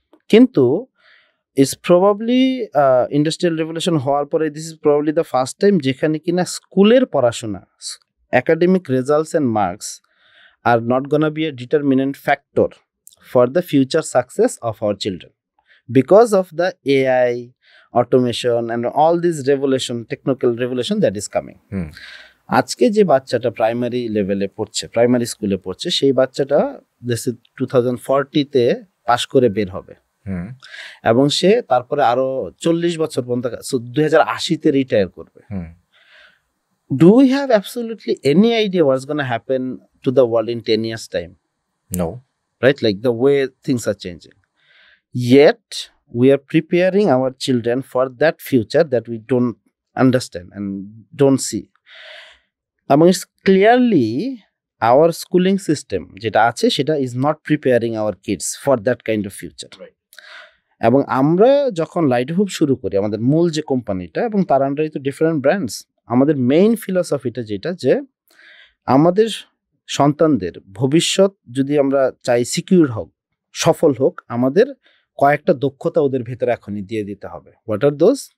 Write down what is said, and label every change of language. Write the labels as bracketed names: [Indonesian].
[English] কিন্তু is probably industrial revolution হওয়ার পরে this is probably the first time [Bangla] যেখানে কিনা স্কুলের পড়াশোনা, [English] Academic results and marks are not gonna be a determinant factor for the future success of our children because of the AI, automation and all this revolution, technical revolution that is coming. [Bangla] আজকে যে বাচ্চাটা primary লেভেলে পড়ছে, primary স্কুলে পড়ছে, সেই বাচ্চাটা 2040-তে পাশ করে বের হবে এবং সে তারপরে আরো 40 বছর পর্যন্ত 2080-তে রিটায়ার করবে। [English] Do we have absolutely any idea what's going to happen to the world in 10 years time? No. Right? Like the way things are changing. Yet we are preparing our children for that future that we don't understand and don't see. Among it's clearly our schooling system [Bangla] যেটা আছে সেটা [English] is not preparing our kids for that kind of future. Right. [Bangla] এবং আমরা যখন light off hope শুরু করি, আমাদের মূল যে কোম্পানিটা, এবং তার আন্ডারে তো ডিফারেন্ট ব্র্যান্ডস, আমাদের মেইন ফিলসফিটা যেটা, যে আমাদের সন্তানদের ভবিষ্যৎ যদি আমরা চাই সিকিউর হোক, সফল হোক, আমাদের কয়েকটা দক্ষতা ওদের ভেতরে এখনই দিয়ে দিতে হবে। [English] What are those?